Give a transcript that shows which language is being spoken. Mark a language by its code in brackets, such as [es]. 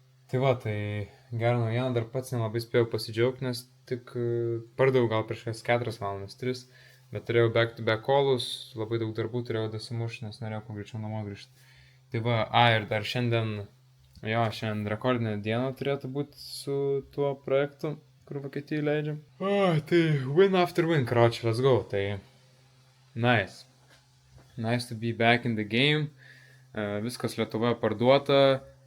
[lt] Tai va, tai gerą naujieną, dar pats nelabai spėjau pasidžiaugti, nes tik pardaviau gal prieš 4 valandas, 3. Bet turėjau back-to-back callus, labai daug darbų turėjau dasimušti, nes norėjau kuo greičiau namo grįžti. Tai va, ir dar šiandien Jo, šiandien rekordinė diena turėtų būti su tuo projektu, kur Vokietijai leidžiam. Tai [en] win after win, karoči, let's go. Tai nice. Nice to be back in the game. [lt] Viskas Lietuvoje parduota.